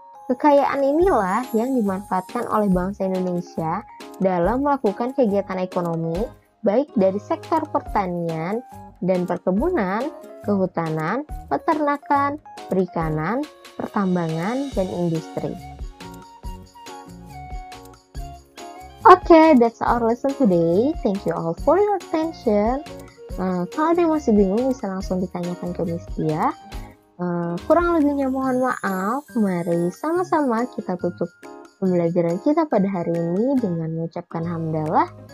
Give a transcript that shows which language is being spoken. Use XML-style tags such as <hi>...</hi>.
<id>Kekayaan inilah yang dimanfaatkan oleh bangsa Indonesia dalam melakukan kegiatan ekonomi, baik dari sektor pertanian dan perkebunan, kehutanan, peternakan, perikanan, pertambangan, dan industri.</id> <en>Okay, that's our lesson today. Thank you all for your attention.</en> <id>Kalau ada yang masih bingung bisa langsung ditanyakan ke Miss Tia. Kurang lebihnya mohon maaf. Mari sama-sama kita tutup pembelajaran kita pada hari ini dengan mengucapkan hamdalah.</id>